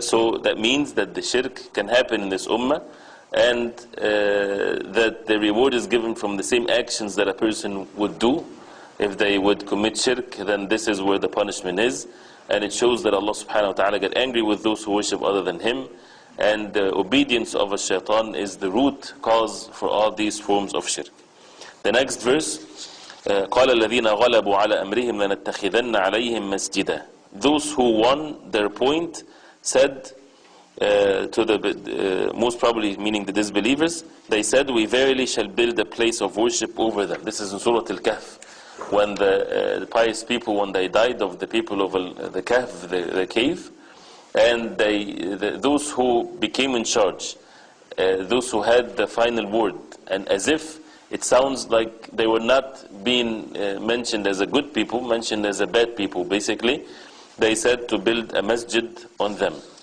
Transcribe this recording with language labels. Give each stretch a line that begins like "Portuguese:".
English: So that means that the shirk can happen in this ummah, and that the reward is given from the same actions that a person would do. If they would commit shirk, then this is where the punishment is. And it shows that Allah subhanahu wa ta'ala get angry with those who worship other than Him. And the obedience of a shaitan is the root cause for all these forms of shirk. The next verse,
Arabic: قَالَ الَّذِينَ غَلَبُوا عَلَى أَمْرِهِمْ لَنَتَّخِذَنَّ عَلَيْهِمْ مَسْجِدًا.
English: Those who won their point said, to the most probably meaning the disbelievers, they said, we verily shall build a place of worship over them. This is in Surah Al-Kahf, when the pious people, when they died of the people of the Kahf, the cave, and those who became in charge, those who had the final word, and as if it sounds like they were not being mentioned as a good people, mentioned as a bad people basically, they said to build a masjid on them.